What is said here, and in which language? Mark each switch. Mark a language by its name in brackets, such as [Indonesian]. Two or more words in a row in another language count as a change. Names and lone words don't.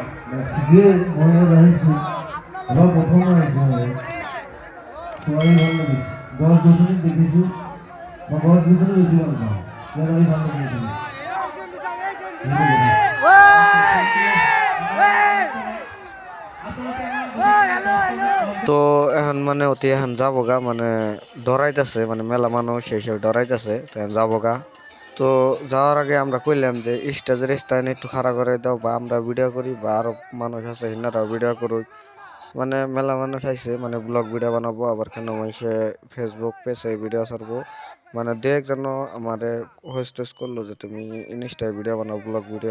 [Assamese] মই আহিছোঁ এবাৰ প্ৰথম আহিছোঁ ছোৱালী ভাল লাগিছে, গছ গছনি দেখিছোঁ, মই গছ গছনি বেছি ভাল পাওঁ, ইয়াত আহি ভাল লাগিছে। [Bangla] তো এখন মানে অতি এখন যাবগা মানে ডরাইতেছে মানে মেলা মানুষ সেই সব ডরাইতেছে তো এখন যাবগা। তো যাওয়ার আগে আমরা কইলাম যে স্টেজের স্থান একটু খাড়া করে দাও বা আমরা ভিডিও করি বা আরো মানুষ আছে হিনারাও ভিডিও করুক। মানে মেলা মানুষ আইছে মানে [English] vlog video [Bangla] বানাবো আবার কেন মানুষে ফেসবুক পেজে ভিডিও ছাড়বো মানে দু একজন আমারে হোস্ট করলো যে তুমি ইনস্টায় ভিডিও বানাও [English] vlog video.